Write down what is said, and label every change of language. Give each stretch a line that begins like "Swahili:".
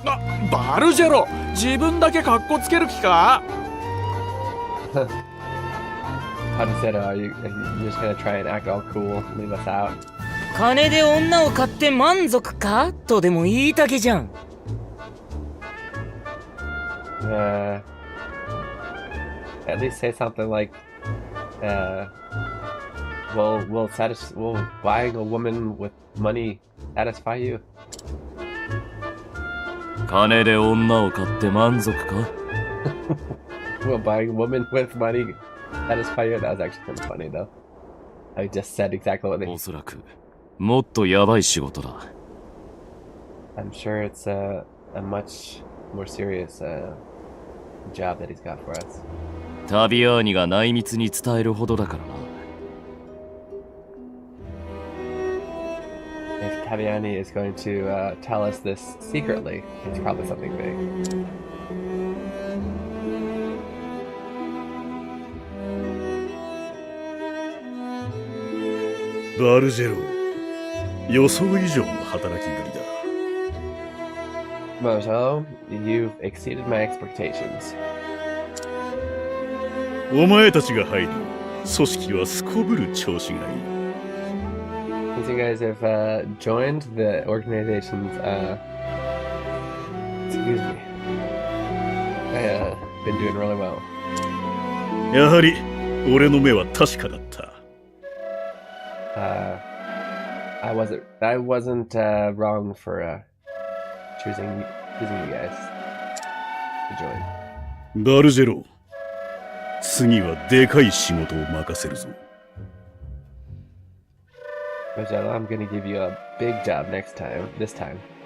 Japanese: あ、バルジェロ、自分だけカッコつける気か?
English: How to say that? You're just gonna try and act all cool, leave us out.
Japanese: 金で女を買って満足かとでも言いたげじゃん。
English: At least say something like, will buying a woman with money satisfy you?
Japanese: 金で女を買って満足か?
English: Will buying a woman with money satisfy you? That was actually kind of funny though. I just said exactly what they...
Japanese: おそらくもっとやばい仕事だ。
English: I'm sure it's a much more serious job that he's got for us.
Japanese: タビアーニが内密に伝えるほどだからな。
English: If Taviani is going to tell us this secretly, it's probably something big.
Japanese: バルジェロ、予想以上の働きぶりだ。
English: Mojo, you've exceeded my expectations.
Japanese: お前たちが入り、組織はすこぶる調子がいい。
English: Since you guys have joined the organization's, excuse me, been doing really well.
Japanese: やはり俺の目は確かだった。
English: I wasn't wrong for choosing you guys to join.
Japanese: バルジェロ、次はでかい仕事を任せるぞ。
English: Rosella, I'm gonna give you a big job this time.